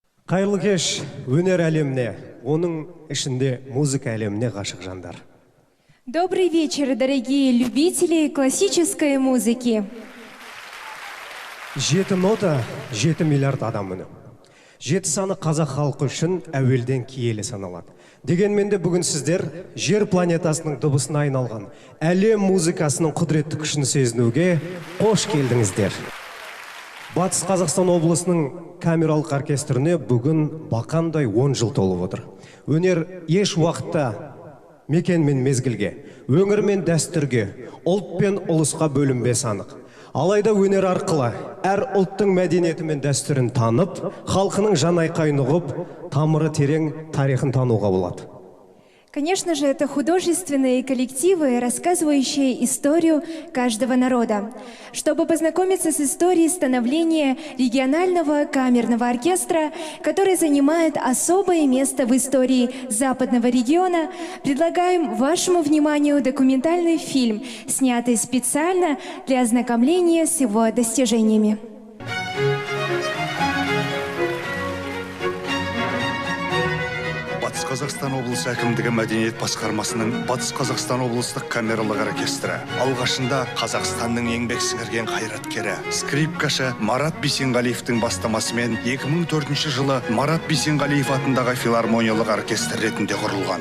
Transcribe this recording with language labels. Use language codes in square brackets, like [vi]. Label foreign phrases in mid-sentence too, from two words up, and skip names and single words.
[kk] Қайырлы кеш өнер әлеміне, оның ішінде музыка әлеміне ғашық жандар. [ru] Добрый вечер, дорогие любители классической музыки. [kk] 7 нота 7 миллиард адам үні. 7 саны қазақ халқы үшін әуелден киелі саналады. Дегенмен де бүгін сіздер жер планетасының дыбысына айналған әлем музыкасының құдіретті күшін сезінуге қош келдіңіздер. Батыс Қазақстан облысының камералық оркестріне бүгін бақандай 10 жыл толып отыр. Өнер еш уақытта мекен мен мезгілге, өңір мен дәстүрге, ұлт пен ұлысқа бөлінбес анық. Алайда өнер арқылы әр ұлттың мәдениеті мен дәстүрін танып, халқының жан айқайын ұғып, тамыры терең тарихын тануға болады. [ru] Конечно же, это художественные коллективы, рассказывающие историю каждого народа. Чтобы познакомиться с историей становления регионального камерного оркестра, который занимает особое место в истории западного региона, предлагаем вашему вниманию документальный фильм, снятый специально для ознакомления с его достижениями. [kk] Батыс Қазақстан облысы әкімдігі мәдениет басқармасының Батыс Қазақстан облыстық камералық оркестрі алғашында Қазақстанның еңбек сіңірген қайраткері, скрипкашы Марат Бейсенғалиевтің бастамасымен 2004 жылы Марат Бейсенғалиев атындағы филармониялық оркестр ретінде құрылған.